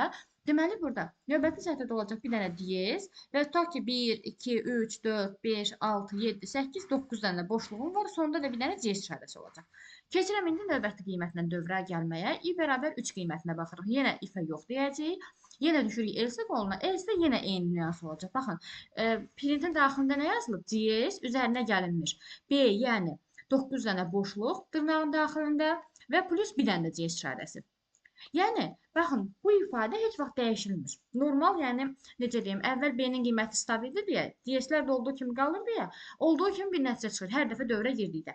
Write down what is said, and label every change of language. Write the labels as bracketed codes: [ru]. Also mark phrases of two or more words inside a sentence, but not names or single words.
[az] Deməli, burada növbəti sətirdə olacaq bir dənə DS və tutaq ki, 1, 2, 3, 4, 5, 6, 7, 8, 9 dənə boşluğum var. Sonunda da bir dənə CS işarəsi olacaq. Keçirəm indi növbəti qiymətlə dövrə gəlməyə. i bərabər 3 qiymətinə baxırıq. Yenə if-ə yox deyəcəyik. Yenə düşürük else qoluna. Else-də yenə eyni nüans olacaq. Baxın, printin daxilində nə yazılıb? CS üzərinə gəlinmiş. B, yəni 9 dənə boşluq dırnağın daxilində və plus bir dənə də CS işarəsi. Yəni, baxın, bu ifadə heç vaxt dəyişilmir. Normal, yəni, necə deyim, əvvəl B-nin qiyməti stabildir deyə, DS-lər də olduğu kimi qalır deyə, olduğu kimi bir nəticə çıxır, hər dəfə dövrə girdikdə.